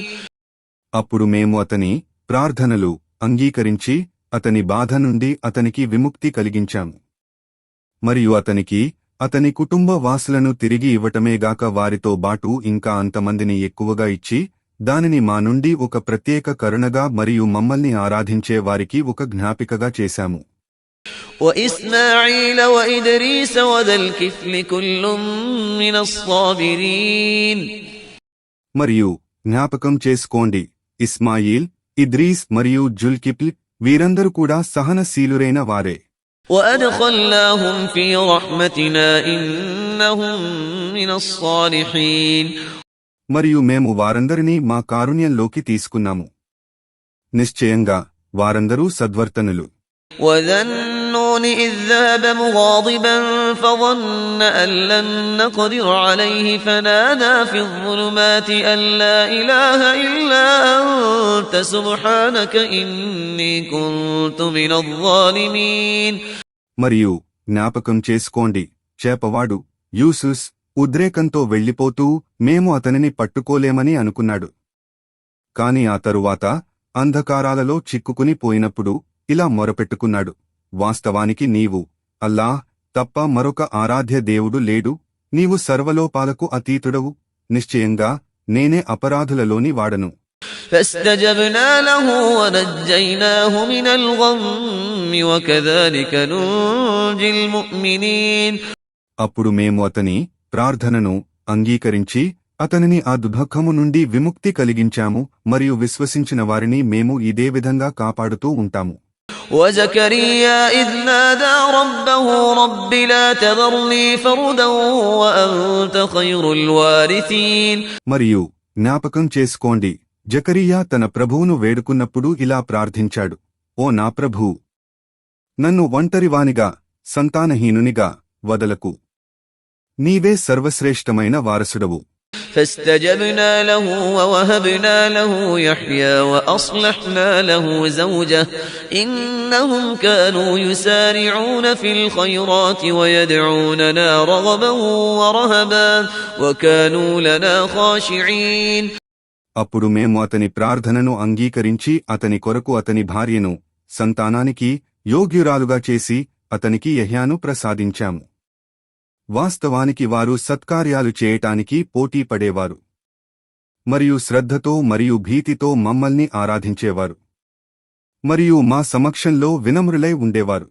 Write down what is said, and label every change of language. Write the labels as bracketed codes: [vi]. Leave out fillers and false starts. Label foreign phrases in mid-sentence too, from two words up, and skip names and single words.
[te] అప్పుడు మేము అతని ప్రార్థనలు అంగీకరించి అతని బాధ నుండి అతనికి విముక్తి కలిగించాము. మరియు అతనికి అతని కుటుంబ వాసులను తిరిగి ఇవ్వటమేగాక వారితో బాటు ఇంకా అంతమందిని ఎక్కువగా ఇచ్చి దానిని మా నుండి ఒక ప్రత్యేక కరుణగా మరియు మమ్మల్ని ఆరాధించే వారికి ఒక జ్ఞాపికగా చేశాము. [ar] وإسماعيل وإدريس وذا الكفل كل من الصابرين. [te] మరియు జ్ఞాపకం చేసుకోండి, ఇస్మాయిల్, ఇద్రీస్ మరియు జుల్కిఫ్ల్ వీరందరూ కూడా సహనశీలురైన వారే. [ar] وأدخلناهم في رحمتنا إنهم من الصالحين. [te] మరియు మేము వారందరినీ మా కారుణ్యంలోకి తీసుకున్నాము. నిశ్చయంగా వారందరూ సద్వర్తనులు. [ar] وذا النون إذ ذهب مغاضبا فظن أن لن نقدر عليه فنادى في الظلمات أن لا إله إلا أنت سبحانك إني كنت من الظالمين. [te] మరియు జ్ఞాపకం చేసుకోండి, చేపవాడు యూసుస్ ఉద్రేకంతో వెళ్ళిపోతూ మేము అతనిని పట్టుకోలేమని అనుకున్నాడు. కాని ఆ తరువాత అంధకారాలలో చిక్కుకుని పోయినప్పుడు ఇలా మొరపెట్టుకున్నాడు, వాస్తవానికి నీవు అల్లాహ్ తప్ప మరొక ఆరాధ్య దేవుడు లేడు, నీవు సర్వలోపాలకు అతీతుడవు, నిశ్చయంగా నేనే అపరాధులలోని వాడను. [ar] فاستجبنا له ونجيناه من الغم وكذلك ننجي المؤمنين. [te] అప్పుడు మేము అతని ప్రార్థనను అంగీకరించి అతనిని ఆ దుఃఖము నుండి విముక్తి కలిగించాము మరియు విశ్వసించిన వారిని మేము ఇదే విధంగా కాపాడుతూ ఉంటాము. [ar] وزكريا إذ نادى ربه رب لا تذرني فردا وأنت خير الوارثين. [te] మరియు జ్ఞాపకం చేసుకోండి, జకరియా తన ప్రభువును వేడుకున్నప్పుడు ఇలా ప్రార్థించాడు, ఓ నా ప్రభూ, నన్ను ఒంటరివానిగా సంతానహీనునిగా వదలకు, నీవే సర్వశ్రేష్టమైన వారసుడవు. [ar] فاستجبنا له ووهبنا له يحيى وأصلحنا له زوجه إنهم كانوا يسارعون في الخيرات ويدعوننا رغبا ورهبا وكانوا لنا خاشعين. [te] అప్పుడు మేము అతని ప్రార్థనను అంగీకరించి అతని కొరకు అతని భార్యను సంతానానికి యోగ్యురాలుగా చేసి అతనికి యెహ్యాను ప్రసాదించాము. వాస్తవానికి వారు సత్కార్యాలు చేయటానికి పోటీ పడేవారు మరియు శ్రద్ధతో మరియు భీతితో మమ్మల్ని ఆరాధించేవారు మరియు మా సమక్షంలో వినమ్రులై ఉండేవారు.